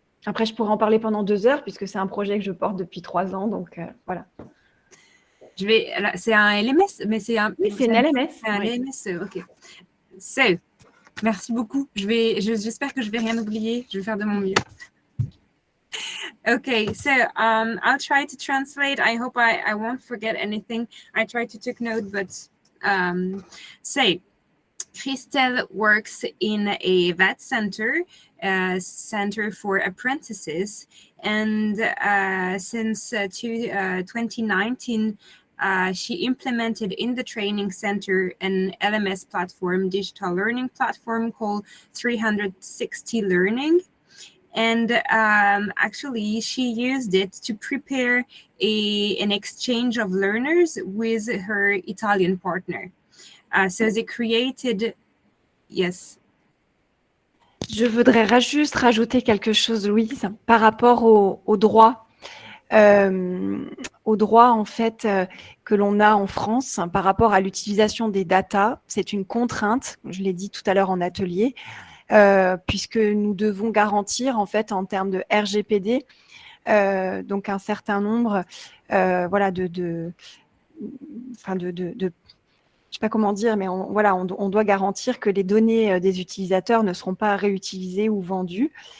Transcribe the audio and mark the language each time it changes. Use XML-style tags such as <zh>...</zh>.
<fr>Après, je pourrais en parler pendant 2 heures, puisque c'est un projet que je porte depuis 3 ans. Donc, voilà. C'est un LMS, mais c'est un... Oui, c'est une LMS. C'est un LMS, OK. So, merci beaucoup. J'espère que je vais rien oublier. Je vais faire de mon mieux.</fr> <en>Okay, so I'll try to translate. I hope I won't forget anything. I try to take note, but say, Christelle works in a VET center, Center for Apprentices, and since 2019, she implemented in the training center an LMS platform, digital learning platform called 360 Learning. And actually, she used it to prepare an exchange of learners with her Italian partner. So they created, yes.</en> <fr>Je voudrais juste rajouter quelque chose, Louise, par rapport au droit. Au droit, en fait, que l'on a en France par rapport à l'utilisation des data. C'est une contrainte, je l'ai dit tout à l'heure en atelier, puisque nous devons garantir, en fait, en termes de RGPD, donc un certain nombre, voilà, je sais pas comment dire, mais on doit garantir que les données des utilisateurs ne seront pas réutilisées ou vendues.</fr>